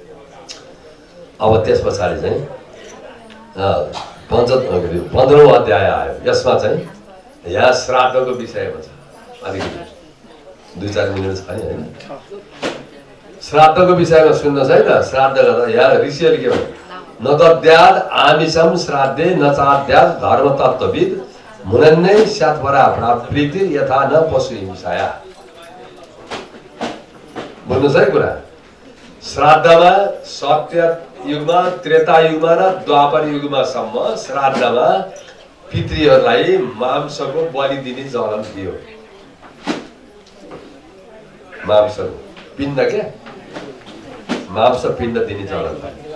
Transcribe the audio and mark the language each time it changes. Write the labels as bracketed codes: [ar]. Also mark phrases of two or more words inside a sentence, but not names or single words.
[ne] अब त्यस पछाडि चाहिँ 15औं अध्याय आयो। यसमा चाहिँ यहाँ श्राद्धको विषयमा छ। अलिकति 2-4 मिनट छ नि हैन। श्राद्धको विषयमा सुन्नुहोस् है त। श्राद्ध गर्दा यहाँ ऋषिहरूले के भन्छ, [sa] न तद्याद आमिषम श्राद्धे न चाद्याद धर्म तत्त्वविद मुनन्नै स्यात्परा प्रीति यथा न पशु हिंसाया। [ne] बुझ्नुहोस् है कुरा। श्राद्धमा सत्य युगमा, त्रेता युगमा र द्वापर युगमा सम्म श्राद्धमा पितृहरूलाई मांसको बलि दिने चलन थियो। मांसको पिण्ड क्या, मांस पिण्ड दिने चलन थियो।